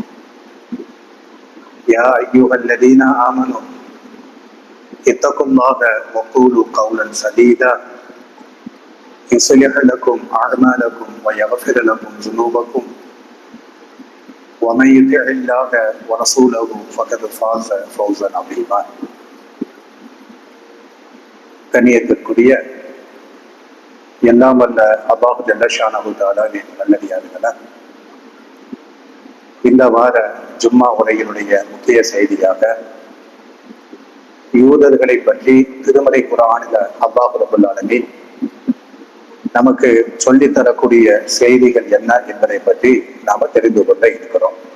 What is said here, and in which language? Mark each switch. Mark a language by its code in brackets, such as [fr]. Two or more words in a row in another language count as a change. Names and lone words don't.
[ar] يا أيها الذين آمنوا اتقوا الله وقولوا قولا سديدا يصلح لكم أعمالكم ويغفر لكم ذنوبكم ومن يطع الله ورسوله فقد فاز فوزا عظيما. [ta] கண்ணியத்திற்குரிய எல்லாம் வல்ல அல்லாஹ் [ar] جل شأنه [ta] தஆலாவின் நல்லடியார்களே, இந்த வார ஜும்மா உரையினுடைய முக்கிய செய்தியாக யூதர்களை பற்றி திருமறை குர்ஆனில் அல்லாஹ் [ar] رب العالمين [ta] நமக்கு சொல்லித்தரக்கூடிய செய்திகள் என்ன என்பதை பற்றி நாம தெரிந்து கொள்ள இருக்கிறோம்.